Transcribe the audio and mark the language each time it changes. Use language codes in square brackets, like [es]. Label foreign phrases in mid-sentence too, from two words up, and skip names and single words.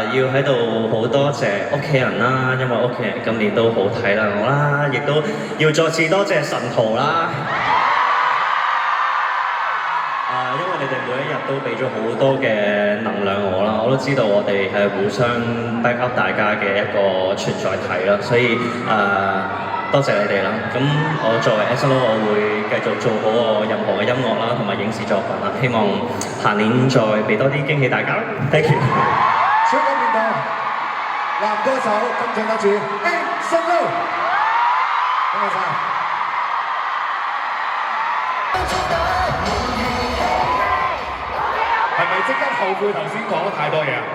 [yue] 要喺度好多謝屋企人啦，因為屋企人今年都好體諒我啦，亦都要再次多謝神徒啦。因為你哋每一日都俾咗好多嘅能量我啦，我都知道我哋係互相 [en] back up [yue] 大家嘅一個存在體啦，所以多謝你哋啦。咁我作為 Anson， 我會繼續做好我任何嘅音樂啦，同埋影視作品啦。希望下年再俾多啲驚喜大家啦。 [en] Thank you。 [yue] 香港面堂男歌手金獎得主 Anson， 多謝晒。係咪即刻後悔頭先講得太多嘢啊？